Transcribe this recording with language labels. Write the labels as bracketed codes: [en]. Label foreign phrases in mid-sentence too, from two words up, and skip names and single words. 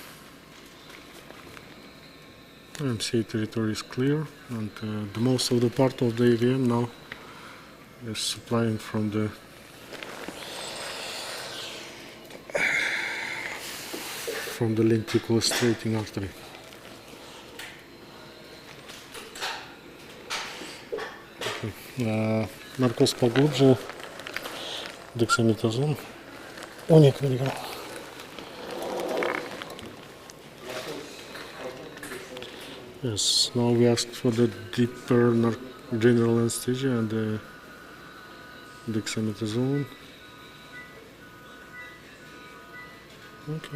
[en] MCA territory is clear, and the most of the part of the AVM now is supplying from the lenticular-straightening artery. Okay. [ru] Наркоз поглубже, дексаметазон. Уник миллиграмм. [en] Yes, now we ask for the deeper general anesthesia and the dexamethasone. Okay.